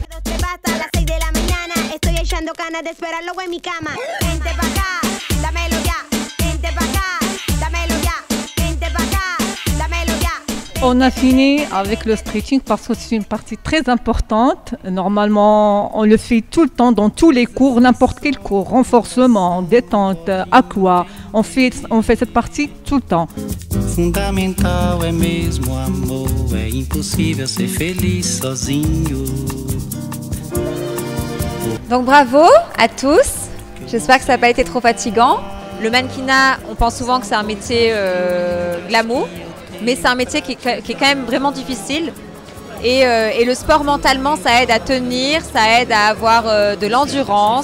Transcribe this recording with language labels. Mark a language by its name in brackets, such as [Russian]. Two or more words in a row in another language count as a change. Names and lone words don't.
[French] On a fini avec le stretching parce que c'est une partie très importante. Normalement, on le fait tout le temps dans tous les cours, n'importe quel cours, renforcement, détente, aqua. On fait cette partie tout le temps. [Portuguese] Fundamental é mesmo amor, é impossível ser feliz sozinho. [French] Donc bravo à tous. J'espère que ça n'a pas été trop fatigant. Le mannequinat, on pense souvent que c'est un métier glamour. Mais c'est un métier qui est quand même vraiment difficile. Et le sport mentalement, ça aide à tenir, ça aide à avoir de l'endurance.